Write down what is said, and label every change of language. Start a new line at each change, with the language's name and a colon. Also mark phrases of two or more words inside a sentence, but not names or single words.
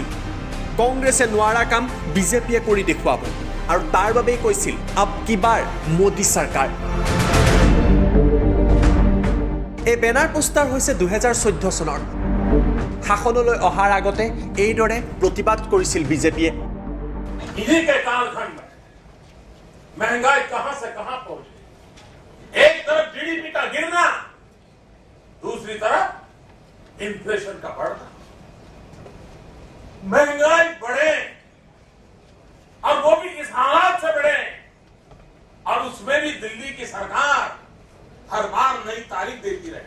Assamese: কংগ্ৰেছে নোৱাৰা কাম বিজেপিয়ে কৰি দেখুৱাব আৰু তাৰ বাবেই কৈছিল
Hindi: अब की बार मोदी सरकार।
Assamese: এই বেনাৰ পোষ্টাৰ হৈছে 2014 চনৰ। শাসনলৈ অহাৰ আগতে এইদৰে প্ৰতিবাদ কৰিছিল বিজেপিয়ে।
Hindi: इन्हीं के कालखंड में महंगाई कहां से कहां पहुंची। एक तरफ जीडीपी का गिरना, दूसरी तरफ इन्फ्लेशन का बढ़ना। महंगाई बढ़े और वो भी इस हालात से बढ़े और उसमें भी दिल्ली की सरकार हर बार नई तारीख देती रहे।